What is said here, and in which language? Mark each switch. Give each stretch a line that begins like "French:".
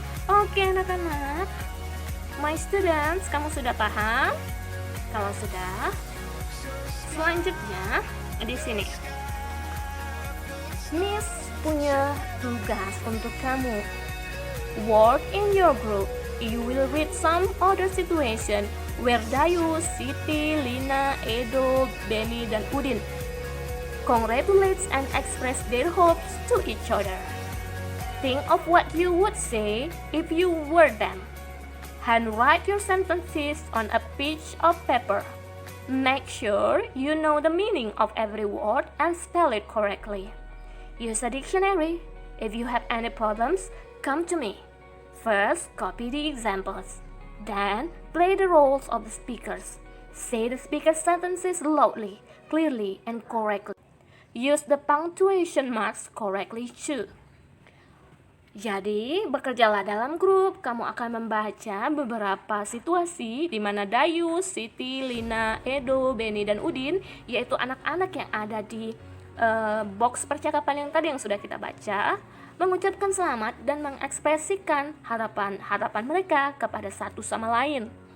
Indonesian: Oke anak-anak,
English: my students,
Indonesian: kamu sudah paham? Kalau sudah, selanjutnya di sini Miss punya tugas untuk kamu.
English: Work in your group. You will read some other situation where Dayu, Siti, Lina, Edo, Benny, dan Udin congratulates and express their hopes to each other. Think of what you would say if you were them. Handwrite your sentences on a piece of paper. Make sure you know the meaning of every word and spell it correctly. Use a dictionary. If you have any problems, come to me. First, copy the examples. Then, play the roles of the speakers. Say the speaker's sentences loudly, clearly, and correctly. Use the punctuation marks correctly too.
Indonesian: Jadi, bekerjalah dalam grup. Kamu akan membaca beberapa situasi di mana Dayu, Siti, Lina, Edo, Benny, dan Udin, yaitu anak-anak yang ada di box percakapan yang tadi yang sudah kita baca, mengucapkan selamat dan mengekspresikan harapan mereka kepada satu sama lain.